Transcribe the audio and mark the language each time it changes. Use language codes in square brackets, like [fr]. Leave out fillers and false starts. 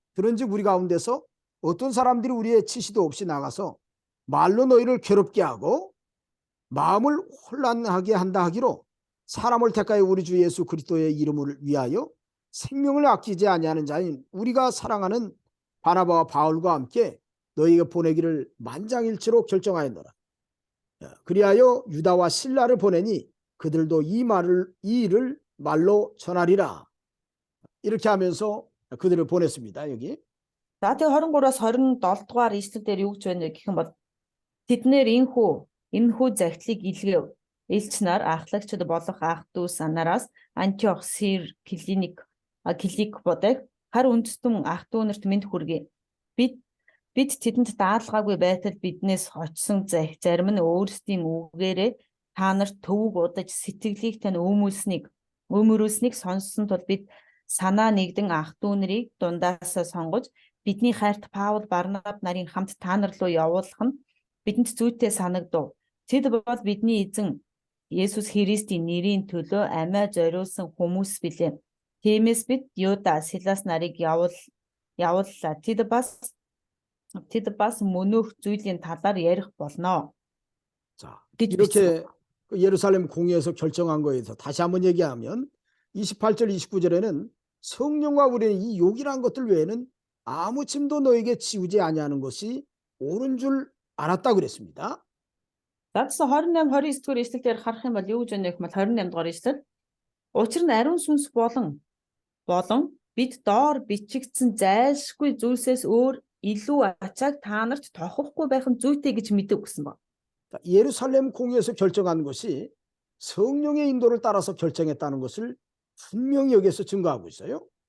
[ko] 그런즉 우리 가운데서 어떤 사람들이 우리의 지시도 없이 나가서 말로 너희를 괴롭게 하고 마음을 혼란하게 한다 하기로 사람을 택하여 우리 주 예수 그리스도의 이름을 위하여 생명을 아끼지 아니하는 자인 우리가 사랑하는 바나바와 바울과 함께 너희에게 보내기를 만장일치로 결정하였노라. 그리하여 유다와 실라를 보내니 그들도 이 일을 말로 전하리라. 이렇게 하면서 그들을 보냈습니다. 여기. [mn] За тэгээ 23-аас 27 дугаар эшлэл дээр юу гэж байна гэх юм бол тэднэр энэхүү загтлыг илгээв. Элч нар ахлагчид болох ах дүүс нараас Антиох, Сир, Килик бодог хар үндэстэн ах дүү нарт мэд хүргэе. Бид тэдэнд даалгаагүй байтал биднээс очсон зарим нь өөрсдийн үгээрээ та нарт төвөг удаж сэтгэлийг тань өмөрүүлснийг сонссон тул бид санаа нэгдэн ах дүү нарыг дундаасаа сонгож бидний хайрт Паул Барнаб нарын хамт та нар руу явуулах нь бидэнд зүйтэй санагдав. Тэд бол бидний эзэн Есүс Христийн нэрийн төлөө амиа зориулсан хүмүүс билээ. Тиймээс бид Юда Силас нарыг явууллаа. Тэд бас мөнөөх зүйлийн талаар ярих болно. [ko] 자, 이렇게 예루살렘 공회에서 결정한 거에 대해서 다시 한번 얘기하면 28절 29절에는 성령과 우리는 이 욕이란 것들 외에는 아무 짐도 너에게 지우지 아니하는 것이 옳은 줄 알았다 그랬습니다. [mn] За 28 29 дугаар эшлэлээр харах юм бол юу гэж байна гэх мэт 28 дугаар эшлэл. Учир нь ариун сүнс болон бид доор бичигдсэн зайлшгүй зүйлсээс өөр илүү ачааг та нарт тохихгүй байх нь зүйтэй гэж мэддэг гэсэн байна. [ko] 예루살렘 공회에서 결정한 것이 성령의 인도를 따라서 결정했다는 것을 분명히 여기서 증거하고 있어요.